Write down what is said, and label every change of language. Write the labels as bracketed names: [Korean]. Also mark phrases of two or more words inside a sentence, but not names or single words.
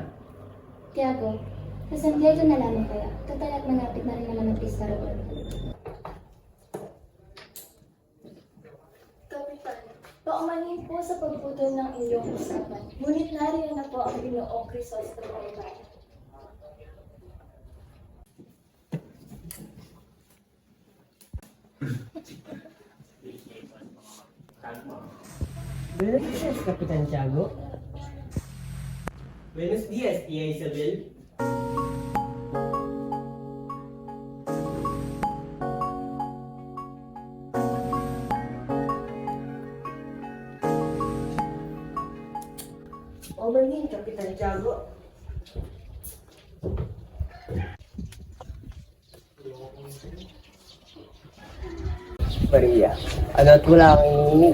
[Filipino] Tiago, sa San Diego na lamang kaya. Total at malapit na rin naman ang pista roon. Kapitan, paumanhin po sa pagputol ng iyong usapan. Ngunit nariyan na po ang Ginoong Crisostomo Ibarra. [Spanish] Buenos días, Kapitan Tiago. Buenos dias, Tia Isabel. Overhin, Kapitan Tiago. [Filipino] Maria, ano at wala kang hinihingi?